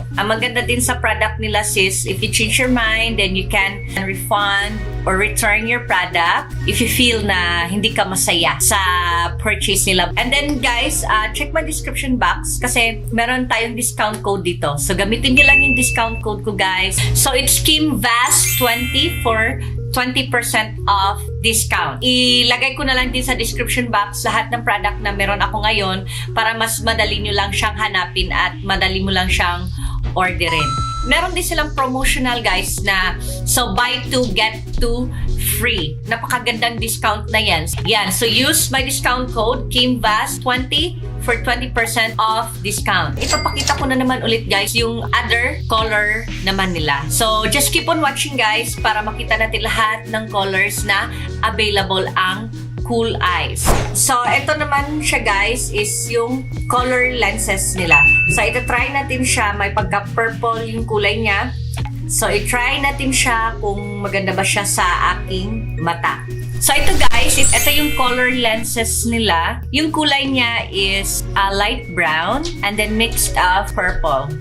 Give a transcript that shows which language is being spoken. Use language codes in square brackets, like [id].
[tl] Ang maganda din sa product nila, sis, [en] if you change your mind, then you can refund or return your product if you feel [tl] na hindi ka masaya sa purchase nila. [en] And then, guys, check my description box [tl] kasi meron tayong discount code dito. So, gamitin nyo lang yung discount code ko, guys. [en] So, it's KimVas20 for 20% off discount. [tl] Ilagay ko na lang din sa description box lahat ng product na meron ako ngayon para mas madali nyo lang siyang hanapin at madali mo lang siyang orderin. Meron din silang promotional, guys, na so buy 2 get 2 free. Napakagandang discount na yan. [en] Yan. So use my discount code KimVas20 for 20% off discount. [tl] Ipapakita ko na naman ulit, guys, yung other color naman nila. [en] So just keep on watching, guys, [tl] para makita natin lahat ng colors na available ang Cool Eyes. So, ito naman siya, guys, is yung color lenses nila. So, ito-try natin siya. May pagka-purple yung kulay niya. So, i-try natin siya kung maganda ba siya sa aking mata. So, ito, guys, ito yung color lenses nila. Yung kulay niya [en] is light brown and then mixed purple.